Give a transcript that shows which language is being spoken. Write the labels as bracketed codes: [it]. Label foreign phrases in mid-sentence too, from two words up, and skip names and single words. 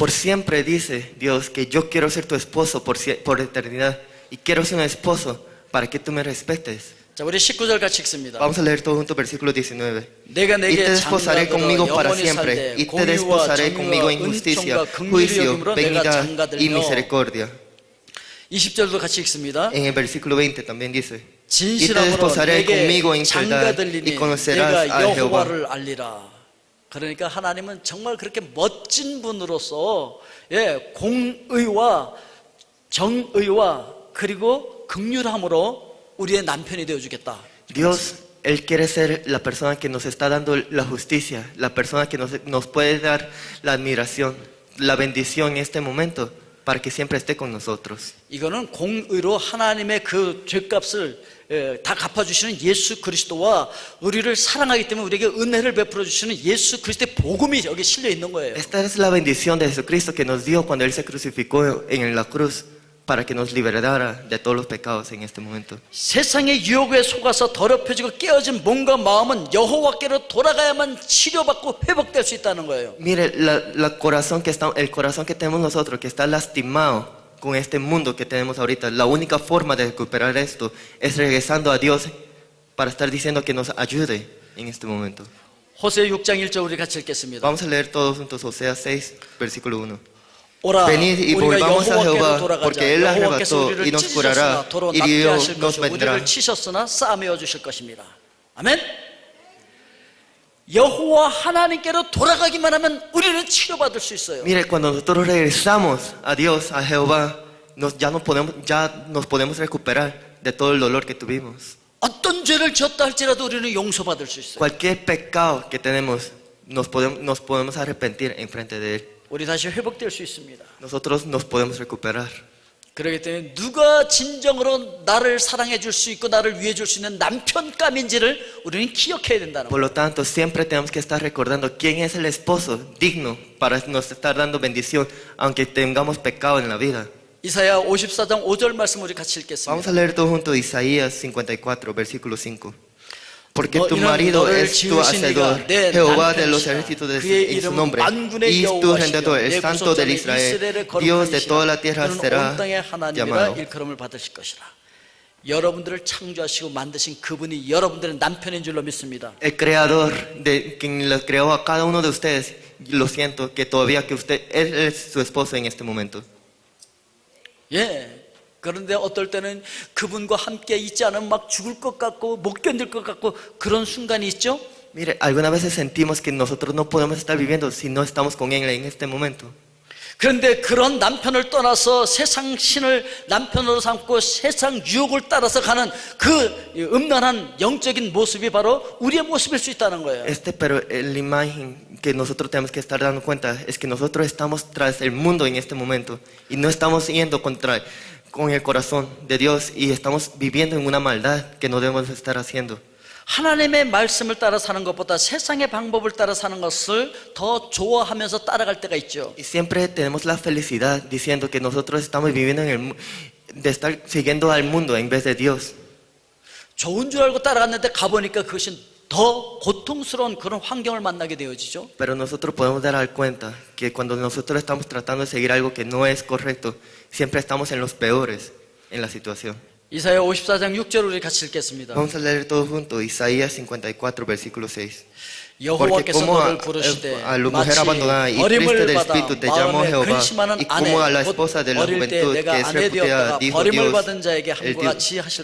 [es] Por siempre dice Dios que yo quiero ser tu esposo por eternidad y quiero ser un esposo para que tú me respetes. [ko] 자, 우리 19절 같이 읽습니다. [es] Vamos a leer todo junto versículo 19. [ko] 내가 [es] Y te [ko] 내게 [es] desposaré conmigo para siempre, y te desposaré conmigo en justicia, juicio, benignidad y misericordia. [ko] 20절도 같이 읽습니다. [es] En el versículo 20 también dice, y te [ko] 진실함으로 [es] desposaré [ko] 내게 [es] conmigo en verdad y [ko] 장가들리니 [es] conocerás [ko] 내가 [es] a Jehová. [ko] 여호와를 알리라. 그러니까 하나님은 정말 그렇게 멋진 분으로서 예, 공의와 정의와 그리고 긍휼함으로 우리의 남편이 되어주겠다. [es] Dios, Él quiere ser la persona que nos está dando la justicia, la persona que nos puede dar la admiración, la bendición en este momento para que siempre esté con nosotros. [ko] 이거는 공의로 하나님의 그 죄값을 다 갚아주시는 예수 그리스도와 우리를 사랑하기 때문에 우리에게 은혜를 베풀어 주시는 예수 그리스도의 복음이 여기 실려 있는 거예요. [es] Esta es la bendición de Jesucristo que nos dio cuando Él se crucificó en la cruz para que nos liberara de todos los pecados en este momento. [ko] 세상의 유혹에 속아서 더럽혀지고 깨어진 몸과 마음은 여호와께로 돌아가야만 치료받고 회복될 수 있다는 거예요. [es] Mire, el corazón que tenemos nosotros, que está lastimado con este mundo que tenemos ahorita, la única forma de recuperar esto es regresando a Dios para estar diciendo que nos ayude en este momento. [ko] 호세 6장 1절 우리 같이 읽겠습니다. [es] Vamos a leer todos juntos Oseas 6, versículo 1. [ko] 오라 [es] Venid y [ko] 우리가 [es] volvamos a [ko] 여호와께로 [es] Jehová, [ko] 돌아가자. [es] porque Él [ko] 여호와께서 [es] arrebató [ko] 우리를 [es] y nos [ko] 찢으셨으나 [es] curará, [ko] 도로 낫게 [es] hirió [ko] 하실 [es] nos [ko] 것이요 [es] vendrá. [ko] 우리를 치셨으나 싸매어 주실 것입니다. 아멘. 여호와 하나님께로 돌아가기만 하면 우리는 치료받을 수 있어요. [es] Mire, cuando nosotros regresamos a Dios, a Jehová, ya nos podemos recuperar de todo el dolor que tuvimos. [ko] 어떤 죄를 지었다 할지라도 우리는 용서받을 수 있어요. [es] Cualquier pecado que tenemos, nos podemos arrepentir en frente de Él. [ko] 우리 다시 회복될 수 있습니다. [es] Nosotros nos podemos recuperar. [ko] 그렇기 때문에 누가 진정으로 나를 사랑해 줄 수 있고 나를 위해 줄 수 있는 남편감인지를 우리는 기억해야 된다는 [es] Por [ko] 거예요. [es] lo tanto, siempre tenemos que estar recordando quién es el esposo digno para nos estar dando bendición, aunque tengamos pecado en la vida. [ko] 이사야 54장 5절 말씀 우리 같이 읽겠습니다. [es] Vamos a leer todos juntos Isaías 54, versículo 5. Porque tu [ko] 이는 [es] marido [ko] 너를 [es] es tu [ko] 지으신 [es] hacedor, [ko] 이가 내 [es] Jehová de los [ko] 남편이시라. [es] ejércitos [ko] 그의 [es] en su [ko] 이름은 [es] nombre, [ko] 만군의 [es] y tu [ko] 여호와시며 [es] arrendador, el [ko] 내 [es] santo del [ko] 구속자는 [es] Israel, [ko] 이스라엘의 [es] Dios de toda la [ko] 거룩하시라. [es] tierra [ko] 그는 [es] será [ko] 온 땅의 하나님이라 [es] llamado. [ko] 일컬음을 받으실 것이라. 여러분들을 창조하시고 만드신 그분이 여러분들의 남편인 줄로 믿습니다. [es] El creador de quien los creó a cada uno de ustedes, lo siento que todavía que él es su esposo en este momento. [ko] 예. 그런데 어떨 때는 그분과 함께 있지 않으면 막 죽을 것 같고 못 견딜 것 같고 그런 순간이 있죠. [es] Mire, algunas veces sentimos que nosotros no podemos estar viviendo si no estamos con él en este momento. [ko] 그런데 그런 남편을 떠나서 세상 신을 남편으로 삼고 세상 유혹을 따라서 가는 그 음란한 영적인 모습이 바로 우리의 모습일 수 있다는 거예요. [es] Pero la imagen que nosotros tenemos que estar dando cuenta es que nosotros estamos tras el mundo en este momento y no estamos yendo con el corazón de Dios y estamos viviendo en una maldad que no debemos estar haciendo. [ko] 하나님의 말씀을 따라 사는 것보다 세상의 방법을 따라 사는 것을 더 좋아하면서 따라갈 때가 있죠. [es] Y siempre tenemos la felicidad diciendo que nosotros estamos viviendo de estar siguiendo al mundo en vez de Dios. [ko] 좋은 줄 알고 따라갔는데 가보니까 그것이 더 고통스러운 그런 환경을 만나게 되어지죠. [es] Pero nosotros podemos dar cuenta que cuando nosotros estamos tratando de seguir algo que no es correcto, siempre estamos en los peores en la situación. [ko] 이사야 54장 6절 우리 같이 읽겠습니다. [es] Vamos a leer todos juntos Isaías 54, versículo 6. Porque [ko] 여호와께서 [es] como [ko] 너를 부르시되 [es] a la mujer [ko] 마치 [es] abandonada y [ko] 버림을 [es] triste del [ko] 받아 [es] espíritu te llamó [ko] 마음에 [es] Jehová, [ko] 근심하는 [es] y como a la [ko] 아내 곧 [es] esposa de la [ko] 어릴 때 [es] juventud [ko] 내가 [es] que es [ko] 아내 [es] repudiada, [ko] 되었다가 [es] dijo [ko] 버림을 [es] Dios, [ko] 받은 자에게 함과 같이 하실